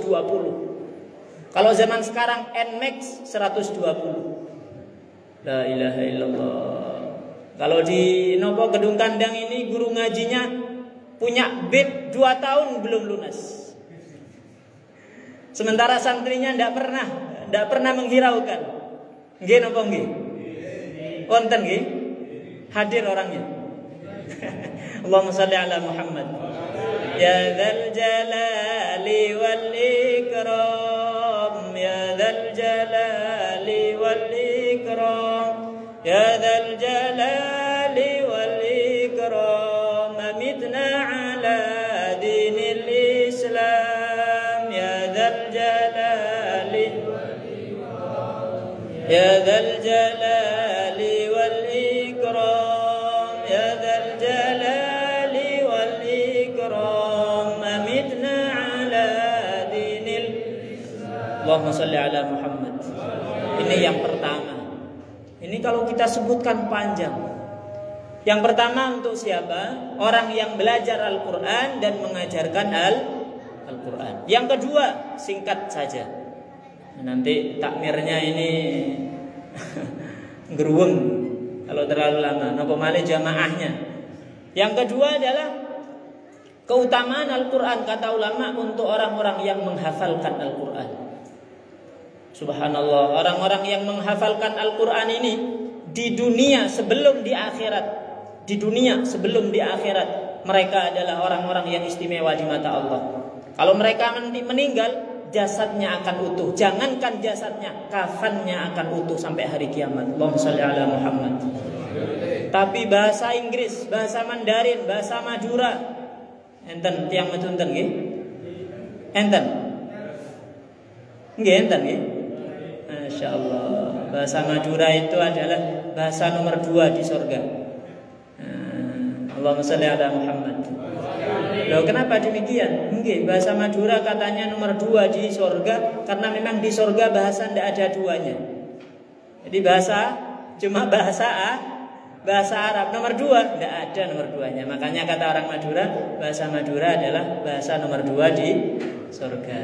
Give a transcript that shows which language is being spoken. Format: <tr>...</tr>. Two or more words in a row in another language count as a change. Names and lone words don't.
<id>Kalau zaman sekarang Nmax 120.</id> <ar>لا إله إلا الله.</ar> <id>Kalau di Gedung Kandang ini guru ngajinya punya bib 2 tahun belum lunas. Sementara santrinya tidak pernah menghiraukan.</id> <jv>Nggih napa nggih? Wonten nggih?</jv> <id>Hadir orangnya.</id> <ar>اللهم صل على محمد. يا ذا الجلال والإكرام، يا ذا الجلال والإكرام، يا ذا الجلال والإكرام، أمتنا على دين الإسلام، يا ذا الجلال يا ذا الجلال والإكرام، يا ذا الجلال والإكرام، أمتنا على دين الإسلام. اللهم صل على محمد.</ar> <id>Ini yang pertama. Ini kalau kita sebutkan panjang. Yang pertama untuk siapa? Orang yang belajar Al-Quran dan mengajarkan Al-Quran. Yang kedua, singkat saja. Nanti takmirnya ini geruweng kalau terlalu lama.</id> <jv>Napa malih jamaahnya.</jv> <id>Yang kedua adalah keutamaan Al-Quran, kata ulama, untuk orang-orang yang menghafalkan Al-Quran. Subhanallah, orang-orang yang menghafalkan Al-Quran ini di dunia sebelum di akhirat, mereka adalah orang-orang yang istimewa di mata Allah. Kalau mereka meninggal, jasadnya akan utuh. Jangankan jasadnya, kafannya akan utuh sampai hari kiamat.</id> <ar>اللهم صل على محمد.</ar> <id>Tapi bahasa Inggris, bahasa Mandarin, bahasa Madura,</id> <jv>enten tiang metunten nggih? Enten. Nggih enten nggih.</jv> <id>Masyaallah. Bahasa Madura itu adalah bahasa nomor 2 di surga.</id> <ar>اللهم صل على محمد.</ar> <id>Loh, kenapa demikian? Nggih, bahasa Madura katanya nomor 2 di surga karena memang di surga bahasa ndak ada duanya. Jadi cuma bahasa Arab nomor 2, ndak ada nomor 2-nya. Makanya kata orang Madura, bahasa Madura adalah bahasa nomor 2 di surga.</id>